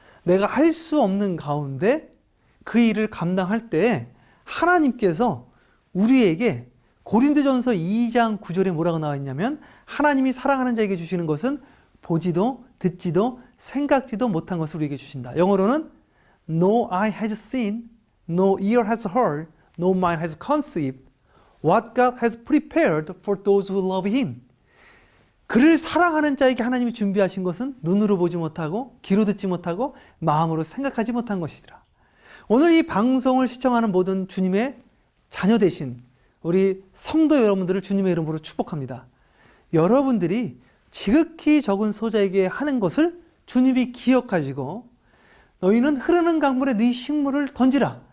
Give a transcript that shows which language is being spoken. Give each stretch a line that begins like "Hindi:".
Korean: 내가 할 수 없는 가운데 그 일을 감당할 때 하나님께서 우리에게 고린도전서 2장 9절에 뭐라고 나와 있냐면 하나님이 사랑하는 자에게 주시는 것은 보지도 듣지도 생각지도 못한 것을 우리에게 주신다. 영어로는
English: No eye has seen, no ear has heard, no mind has conceived what God has prepared for those who love Him.
Korean: 그를 사랑하는 자에게 하나님이 준비하신 것은 눈으로 보지 못하고 귀로 듣지 못하고 마음으로 생각하지 못한 것이더라. 오늘 이 방송을 시청하는 모든 주님의 자녀 되신 우리 성도 여러분들을 주님의 이름으로 축복합니다. 여러분들이 지극히 적은 소자에게 하는 것을 주님이 기억하시고 너희는 흐르는 강물에 네 식물을 던지라.